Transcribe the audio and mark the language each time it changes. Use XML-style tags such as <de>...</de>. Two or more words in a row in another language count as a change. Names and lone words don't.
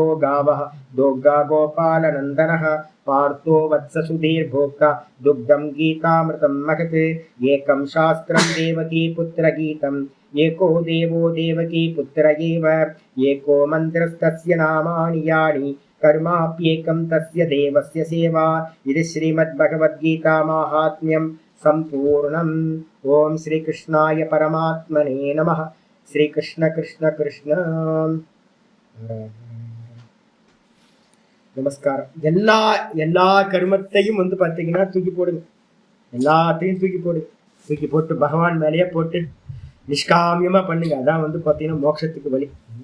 <sa>गावः दोग्धा गोपालनन्दनः पार्थो वत्ससुधीर्भोक्ता दुग्धं गीतामृतं महत् एकं शास्त्रं देवकीपुत्रगीतम् एको देवो देवकी पुत्र एव एको मन्त्रस्तस्य नामानि यानि कर्माप्येकं तस्य देवस्य सेवा इति श्रीमद्भगवद्गीता माहात्म्यं सम्पूर्णम्। ओम श्रीकृष्णाय परमात्मने नमः।</sa> <ta>श्रीकृष्ण कृष्ण कृष्ण நமஸ்காரம். எல்லா கர்மத்தையும் வந்து பார்த்தீங்கன்னா தூக்கி போடுங்க. எல்லாத்தையும் தூக்கி போடுங்க. தூக்கி போட்டு பகவான் மேலேயே போட்டு நிஷ்காமியமா பண்ணுங்க. அதான் வந்து பார்த்தீங்கன்னா மோட்சத்துக்கு வழி.</ta>